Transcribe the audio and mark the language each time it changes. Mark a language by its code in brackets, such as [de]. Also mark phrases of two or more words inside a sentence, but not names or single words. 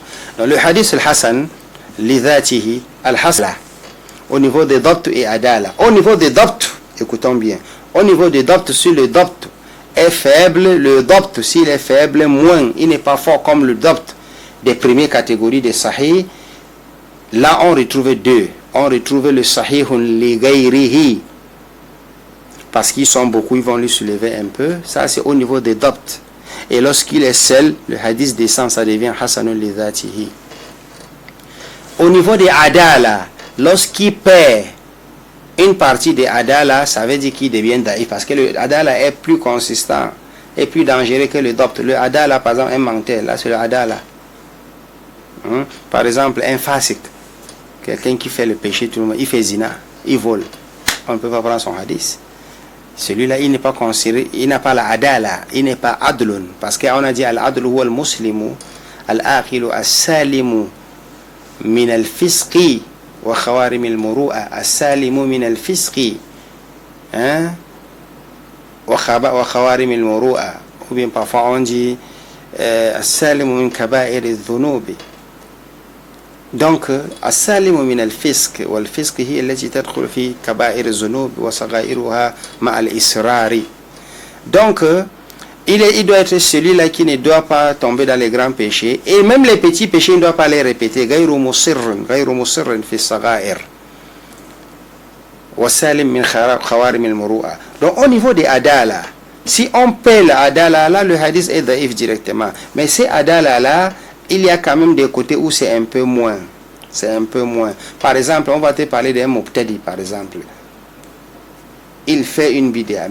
[fr] Donc le hadith [ar] الحسن لذاته [fr] al-hasla au niveau des dabt et adala. Au niveau des dabt, écoutons bien. Au niveau des dabt, si le dabt est faible, le dabt s'il est faible, moins, il n'est pas fort comme le dabt des premières catégories de sahih. Là on retrouve deux. On retrouve le [ar] صحيح لغيره. [fr] Parce qu'ils sont beaucoup, ils vont lui soulever un peu. Ça, c'est au niveau des dabt. Et lorsqu'il est seul, le hadith descend, ça devient [ar] حسن لذاته. [fr] Au niveau des adala, lorsqu'il perd une partie des adala, ça veut dire qu'il devient daïf. Parce que le adala est plus consistant et plus dangereux que le dabt. Le adala, par exemple, un menteur, là, c'est le adala. Par exemple, un fasik, quelqu'un qui fait le péché, tout le monde, il fait zina, il vole. On ne peut pas prendre son hadith. Celui-là, il n'est pas considéré, il n'a pas la adala, il n'est pas adlun. Parce qu'on a dit [ar] العدل هو المسلم العاقل السالم من الفسق وخوارم المروءة السالم من الفسق وخوارم المروءة. [fr] Ou bien parfois on dit [ar] السالم من كبائر الذنوب. Donc, السالم من الفسق والفسق هي التي تدخل في كبائر الذنوب وصغائرها مع الإصرار. [fr] Donc, il doit être celui-là qui ne doit pas tomber dans les grands péchés. Et même les petits péchés, il ne doit pas les répéter. [ar] غير مصر في الصغائر. وسالم من خوارم المروءة. [fr] Donc, au niveau des adala, si on paie l'adala, là, le hadith est daïf directement. Mais ces adala-là, il y a quand même des côtés où c'est un peu moins. C'est un peu moins. Par exemple, on va te parler d'un mubtadi, par exemple. Il fait une bid'a.